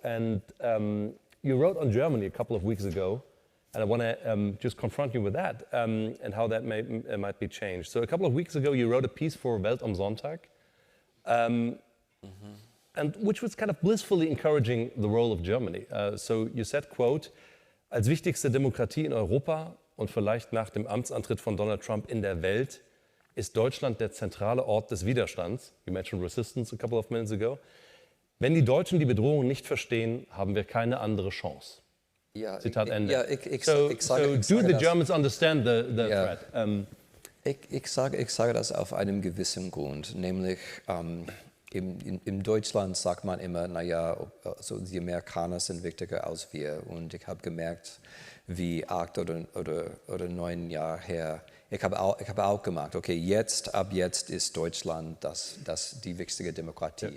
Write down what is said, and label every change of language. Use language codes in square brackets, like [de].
[en] And you wrote on Germany a couple of weeks ago, and I want to just confront you with that and how that might be changed. So a couple of weeks ago, you wrote a piece for Welt am Sonntag, and which was kind of blissfully encouraging the role of Germany. So you said, quote, [de] als wichtigste Demokratie in Europa und vielleicht nach dem Amtsantritt von Donald Trump in der Welt ist Deutschland der zentrale Ort des Widerstands. [en] You mentioned resistance a couple of minutes ago. [de] Wenn die Deutschen die Bedrohung nicht verstehen, haben wir keine andere Chance. Ja, Zitat Ende. Ja, [en] do the Germans understand the threat? [de] Ich sage das auf einem gewissen Grund, nämlich in Deutschland sagt man immer, naja, also die Amerikaner sind wichtiger als wir. Und ich habe gemerkt, wie 8 oder 9 Jahre her, ich habe auch gemacht, okay, ab jetzt ist Deutschland die wichtige Demokratie.